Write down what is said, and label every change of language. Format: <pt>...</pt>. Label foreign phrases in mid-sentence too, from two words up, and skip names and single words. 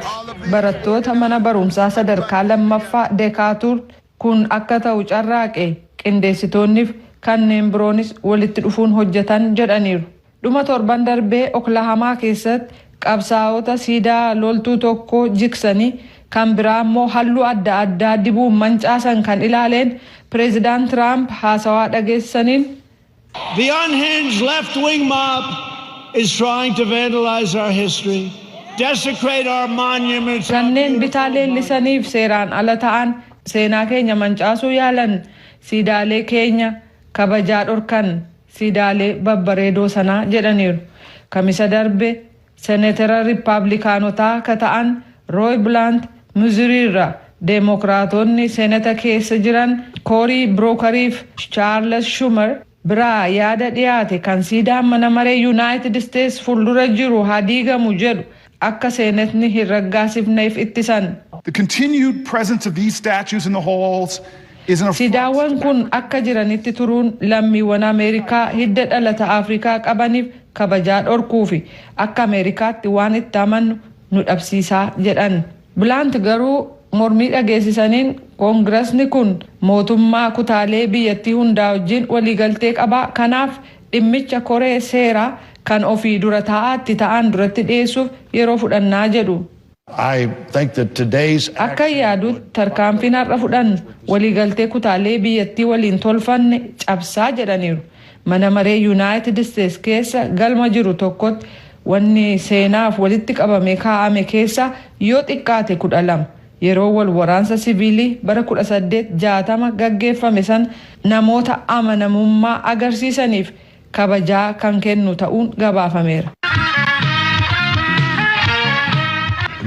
<om>Barattoota mana barumsaa sadarkaa lammaffaa Deekaatuur kun akka ta'u carraaqe qindeessitoonniif kanneen biroonis walitti dhufuun hojjetan jedhaniiru. Dhuma torban darbee Oklahomaa keessatti qabsaa'ota siidaa loltuu tokko jiksanii kan biraa immoo halluu adda addaa dibuun mancaasan kan ilaaleen Pireezidaant Tiraamp haasawaa dhageessaniin</om> <en>The unhinged left-wing mob is trying to vandalize our history, desecrate our monuments.</en> <om>Kanneen bitaa leellisaniif seeraan ala ta'an seenaa keenya mancaasuu yaalan siidaalee keenya kabajaa dhorkan. Siidaalee babbareedoo sanaa jedhaniiru. Kamisa darbe Seneetara Riippaabilikaanotaa ka ta'an Roy Blunt Missouriirra Deemokiraatonni Seenata keessa jiran Cory Brookeriif Charles Schumer biraa yaada dhiyaate kan siidaan mana maree United States fuuldura jiru haa diigamu jedhu akka Seenetni hin raggaasifneef ittisan.</om> <en>The continued presence of these statues in the halls</en> <om>Siidaawwan kun akka jiranitti turuun lammiiwwan Ameerikaa hidda dhalata Afrikaa qabaniif kabajaa dhorkuufi akka Ameerikaatti waan itti amannu nu dhabsiisaa jedhan. Blunt garuu mormii dhageessisaniin koongiresni kun mootummaa kutaalee biyyattii hundaa wajjin waliigaltee qaba. Kanaaf dhimmicha koree seeraa kan ofii dura taa'aatti ta'an duratti dhiyeessuuf yeroo fudhannaa jedhu.</om> <en>I think that today's</en> <om>akka yaadutti tarkaanfiin har'a fudhannu waliigaltee kutaalee biyyattii waliin tolfanne cabsaa jedhaniiru. Mana maree United States keessa galma jiru tokkotti wanni seenaaf walitti qabame kaa'ame keessa yoo xiqqaate 12 yeroo wal waraansa siviilii bara 1860 gaggeeffame san namoota amanamummaa agarsiisaniif kabajaa kan kennu ta'uun gabaafameera.</om>